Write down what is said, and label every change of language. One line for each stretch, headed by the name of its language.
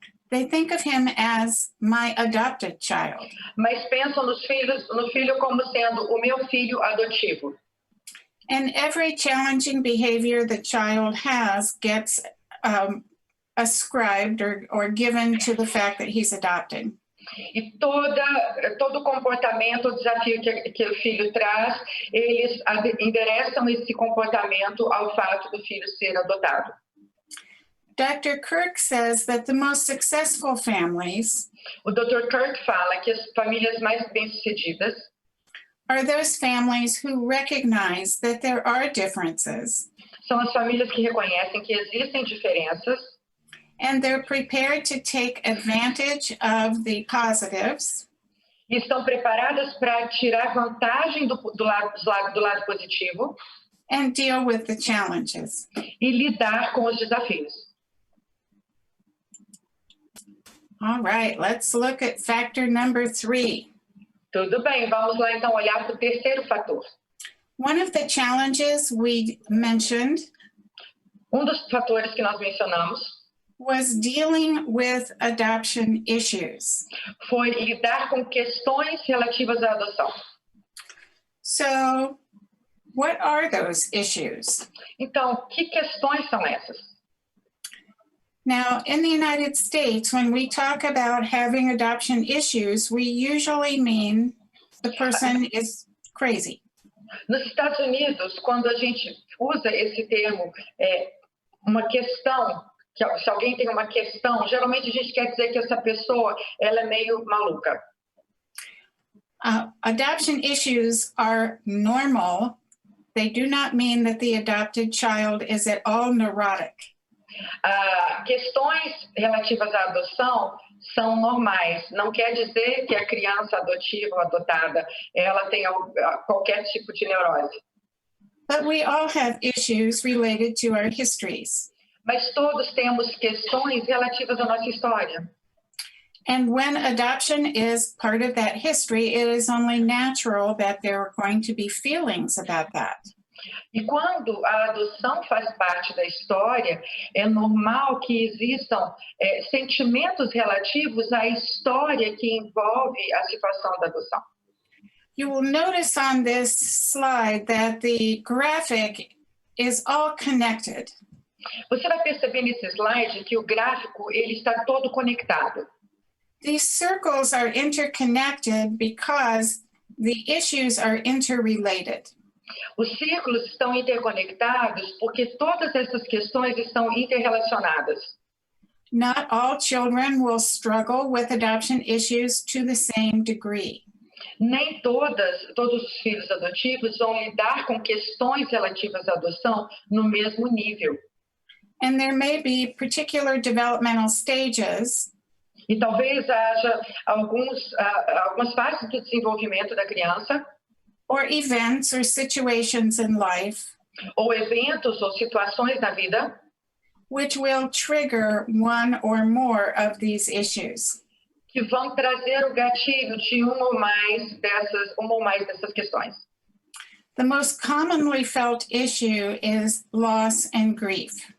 English: They think of him as my adopted child.
Portuguese: mas pensam no filho como sendo o meu filho adotivo.
English: And every challenging behavior the child has gets ascribed or given to the fact that he's adopted.
Portuguese: E todo comportamento, o desafio que o filho traz, eles endereçam esse comportamento ao fato do filho ser adotado.
English: Dr. Kirk says that the most successful families
Portuguese: O Dr. Kirk fala que as famílias mais bem-sucedidas
English: are those families who recognize that there are differences
Portuguese: são as famílias que reconhecem que existem diferenças
English: and they're prepared to take advantage of the positives
Portuguese: e estão preparadas para tirar vantagem do lado positivo
English: and deal with the challenges.
Portuguese: e lidar com os desafios.
English: All right, let's look at factor number 3.
Portuguese: Tudo bem, vamos lá então olhar para o terceiro fator.
English: One of the challenges we mentioned
Portuguese: Dos fatores que nós mencionamos
English: was dealing with adoption issues.
Portuguese: foi lidar com questões relativas à adoção.
English: So, what are those issues?
Portuguese: Então, que questões são essas?
English: Now, in the United States, when we talk about having adoption issues, we usually mean the person is crazy.
Portuguese: Nos Estados Unidos, quando a gente usa esse termo, uma questão, se alguém tem uma questão, geralmente a gente quer dizer que essa pessoa ela é meio maluca.
English: Adoption issues are normal they do not mean that the adopted child is at all neurotic.
Portuguese: Questões relativas à adoção são normais. Não quer dizer que a criança adotiva ou adotada ela tenha qualquer tipo de neurose.
English: But we all have issues related to our histories.
Portuguese: Mas todos temos questões relativas à nossa história.
English: And when adoption is part of that history, it is only natural that there are going to be feelings about that.
Portuguese: E quando a adoção faz parte da história, é normal que existam sentimentos relativos à história que envolve a situação da adoção.
English: You will notice on this slide that the graphic is all connected.
Portuguese: Você vai perceber nesse slide que o gráfico ele está todo conectado.
English: These circles are interconnected because the issues are interrelated.
Portuguese: Os círculos estão interconectados porque todas essas questões estão interrelacionadas.
English: Not all children will struggle with adoption issues to the same degree.
Portuguese: Nem todos os filhos adotivos vão lidar com questões relativas à adoção no mesmo nível.
English: And there may be particular developmental stages
Portuguese: E talvez haja algumas fases do desenvolvimento da criança,
English: or events or situations in life
Portuguese: ou eventos ou situações na vida,
English: which will trigger one or more of these issues.
Portuguese: que vão trazer o gatilho de uma ou mais dessas questões.
English: The most commonly felt issue is loss and grief.